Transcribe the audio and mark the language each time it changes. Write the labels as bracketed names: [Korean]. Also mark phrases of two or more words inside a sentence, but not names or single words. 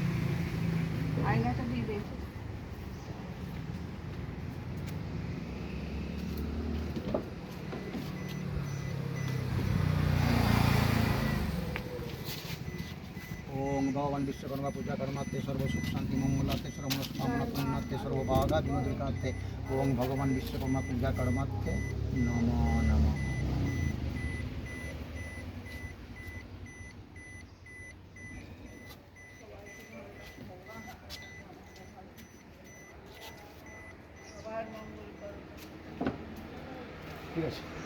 [Bangla] আয়নাটা দিয়ে দে। [Sanskrit] ओम भगवान विश्वकर्मा पूजा कर्मार्थे सर्व सुख शांति मंगलार्थे सर्व मनस्कामना पुण्यार्थे सर्व बाधा विनोदीकार्थे ओम भगवान विश्वकर्मा पूजा कर्मार्थे नमो नमः। [Bangla] ঠিক আছে,